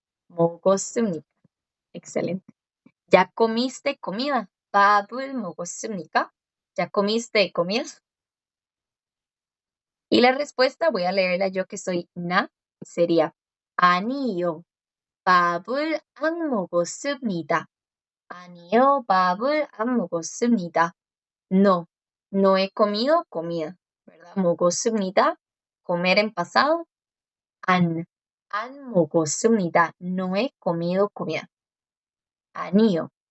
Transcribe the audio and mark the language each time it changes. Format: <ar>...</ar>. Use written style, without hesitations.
<ko>먹었습니까?</ko> <es>Excelente. ¿Ya comiste comida?</es> <ko>밥을 먹었습니까?</ko> <es>¿Ya comiste comida? Y la respuesta, voy a leerla yo que soy na, sería 아니요.</es> <ko>밥을 안 먹었습니다. 아니요, 밥을 안 먹었습니다.</ko> <es>No, no he comido comida, ¿verdad?</es> <ko>먹었습니다.</ko> <es>Comer en pasado.</es> <ko>안 먹었습니다.</ko> <es>No he comido comida. 아니요.</es>